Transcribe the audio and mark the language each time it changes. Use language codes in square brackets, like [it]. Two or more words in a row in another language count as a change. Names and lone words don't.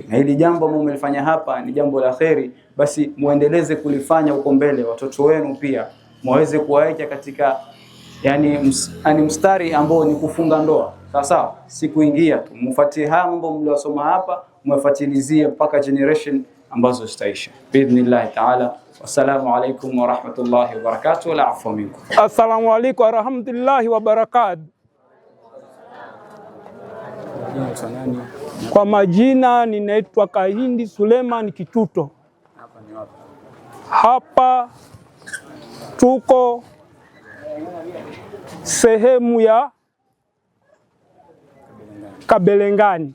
[sw] Na hili jambo ambalo mmelifanya hapa ni jambo la khairi, basi muendeleze kulifanya huko mbele. Watoto wenu pia muweze kuwaweka katika yani mstari ambao ni kufunga ndoa. Sawa, si kuingia tu. Mfuatie haya mambo mliosoma hapa, mwafatilizie mpaka generation ambazo zitaisha. [ar] بإذن الله تعالى. والسلام عليكم ورحمة الله وبركاته. لا عفوا منكم. السلام عليكم ورحمة الله وبركاته. [sw] Kwa majina ninaitwa Kahindi Suleiman Kituto. Hapa tuko sehemu ya Kabelengani.